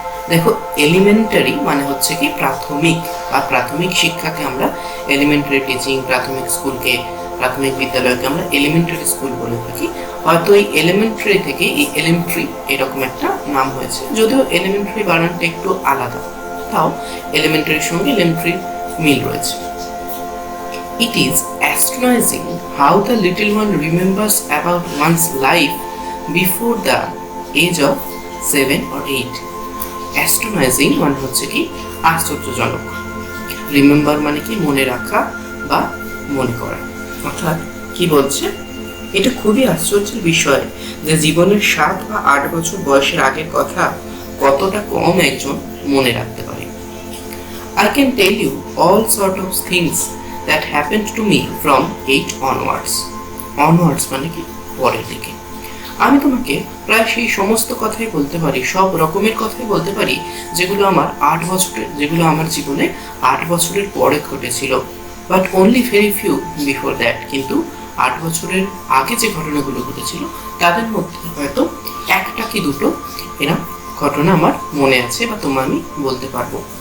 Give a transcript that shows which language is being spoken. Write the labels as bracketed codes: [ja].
[bn] দেখো, এলিমেন্টারি মানে হচ্ছে কি প্রাথমিক, বা প্রাথমিক শিক্ষাকে আমরা এলিমেন্টারি টিচিং, প্রাথমিক স্কুলকে, প্রাথমিক বিদ্যালয়কে আমরা এলিমেন্টারি স্কুল বলে থাকি। হয়তো এই এলিমেন্টারি থেকে এই এলিমেন্টারি এরকম একটা নাম হয়েছে, যদিও এলিমেন্টারি বানানটা একটু আলাদা, তাও এলিমেন্টারির সঙ্গে এলিমেন্টারি মিল রয়েছে। [en] It is astonishing how the little one remembers about one's life before the age of 7 or 8. [bn] Astonishing মানে হচ্ছে কি আশ্চর্যজনক, রিমেম্বার মানে কি মনে রাখা বা মনে করা। অর্থাৎ কি বলছে, এটা খুবই আশ্চর্যের বিষয় যে জীবনের 7 বা 8 বছর বয়সের আগের কথা কতটা কম একজন মনে রাখতে পারে। [en] I can tell you all sort of things that happened to me from 8 onwards. [bn] Onwards মানে কি পরের দিকে। আমি তোমাকে প্রায় সেই সমস্ত কথাই বলতে পারি, সব রকমের কথাই বলতে পারি যেগুলো আমার 8 বছরের, যেগুলো আমার জীবনে 8 বছরের পরে ঘটেছিল। [en] But only very few before that. [bn] কিন্তু 8 বছরের আগে যে ঘটনাগুলো ঘটেছিল তাদের মধ্যে হয়তো একটা কি দুটো এরকম ঘটনা আমার মনে আছে বা তোমার আমি বলতে পারবো।